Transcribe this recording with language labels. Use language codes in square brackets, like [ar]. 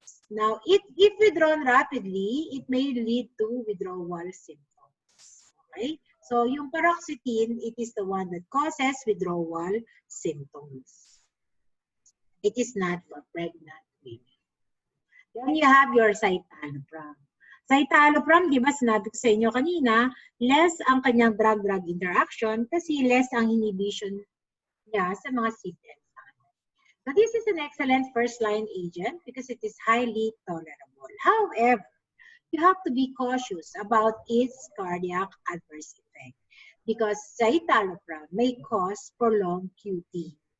[en] Now, if withdrawn rapidly, it may lead to withdrawal symptoms. Okay? So, yung paroxetine, it is the one that causes withdrawal symptoms. It is not for pregnant women. Then you have your citalopram. [tl] Citalopram, di ba sinabi ko sa inyo kanina, less ang kanyang drug-drug interaction kasi less ang inhibition niya sa mga CYP enzyme. [en] So this is an excellent first-line agent because it is highly tolerable. However, you have to be cautious about its cardiac adverse effect because citalopram may cause prolonged QT.